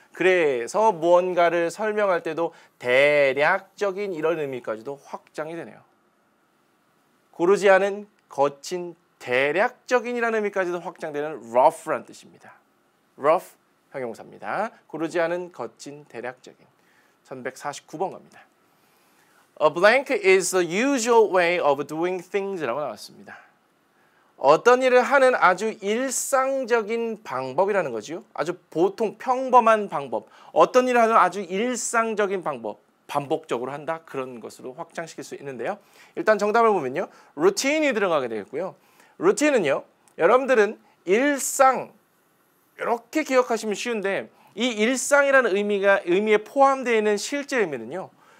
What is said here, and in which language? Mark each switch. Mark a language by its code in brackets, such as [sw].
[ko] 그래서 무언가를 설명할 때도 대략적인 이런 의미까지도 확장이 되네요. 고르지 않은 거친 대략적인이라는 의미까지도 확장되는 rough라는 뜻입니다. rough 형용사입니다. 고르지 않은 거친 대략적인. 1149번 갑니다. [en] A blank is the usual way of doing things [ko] 라고 나왔습니다. 어떤 일을 하는 아주 일상적인 방법이라는 거죠. 아주 보통 평범한 방법. 어떤 일을 하는 아주 일상적인 방법. 반복적으로 한다. 그런 것으로 확장시킬 수 있는데요. 일단 정답을 보면요. 루틴이 들어가게 되겠고요. 루틴은요. 여러분들은 일상 이렇게 기억하시면 쉬운데 이 일상이라는 의미에 포함되어 있는 실제 의미는요.